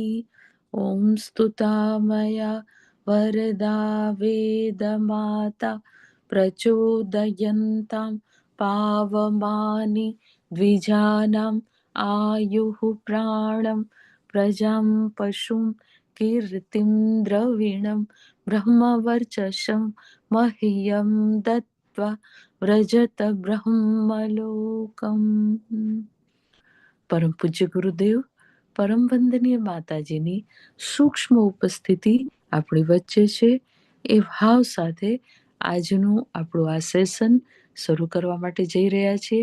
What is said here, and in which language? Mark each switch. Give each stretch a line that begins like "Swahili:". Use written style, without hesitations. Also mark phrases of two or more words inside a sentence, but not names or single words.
Sanskrit: ॐ स्तुता मया वरदा वेदमाता प्रचोदयन्तां पावमानि द्विजानाम् आयुः प्राणं प्रजां पशुं कीर्तिं द्रविणं ब्रह्मवर्चसं मह्यं दत्त्वा व्रजत બ્રહ્મલોકમ।
Gujarati: પરમ પૂજ્ય ગુરુદેવ, પરમ વંદનીય માતાજીની સૂક્ષ્મ ઉપસ્થિતિ આપણી વચ્ચે છે એ ભાવ સાથે આજનું આપણું આ સેશન શરૂ કરવા માટે જઈ રહ્યા છીએ।